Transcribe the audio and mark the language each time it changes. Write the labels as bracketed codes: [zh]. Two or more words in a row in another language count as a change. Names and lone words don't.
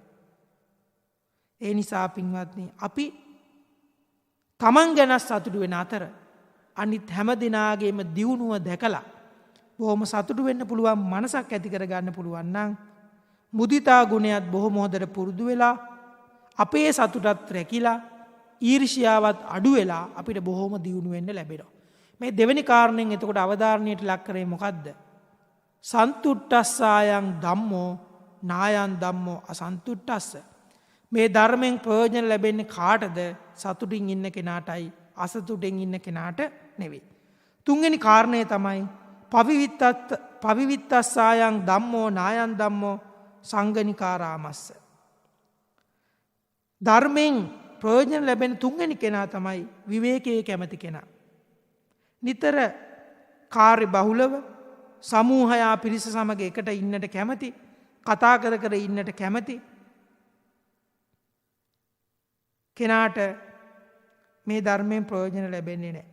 [si] ඒ නිසා පින්වත්නි අපි තමන් ගැන සතුටු වෙන අතර අනිත් හැම දිනාගේම දියුණුව දැකලා බොහොම සතුටු වෙන්න පුළුවන් මනසක් ඇති කරගන්න පුළුවන් නම් මුදිතා ගුණයත් බොහොම හොඳට පුරුදු වෙලා අපේ සතුටත් රැකිලා ඊර්ෂ්‍යාවත් අඩු වෙලා අපිට බොහොම දියුණු වෙන්න ලැබෙනවා. මේ දෙවෙනි කාරණයෙන් එතකොට අවධාරණයට ලක් කරේ මොකද්ද? [pi] සන්තුට්ඨස්සායන් ධම්මෝ නායන් ධම්මෝ අසන්තුට්ඨස්ස. [si] මේ ධර්මයෙන් ප්‍රයෝජන ලැබෙන්නේ කාටද? සතුටින් ඉන්න කෙනාටයි, අසතුටින් ඉන්න කෙනාට නෙවෙයි. තුන්වෙනි කාරණය තමයි [pi] පවිවිත්තස්සායන් ධම්මෝ නායන් ධම්මෝ සංගනිකාරාමස්ස. [si] ධර්මයෙන් ප්‍රයෝජන ලැබෙන තුන්වෙනි කෙනා තමයි විවේකයේ කැමති කෙනා. නිතර කාර්ය බහුලව සමූහයා පිරිස සමග එකට ඉන්නට කැමති, කතා කර කර ඉන්නට කැමති කෙනාට මේ ධර්මයෙන් ප්‍රයෝජන ලැබෙන්නේ නැහැ.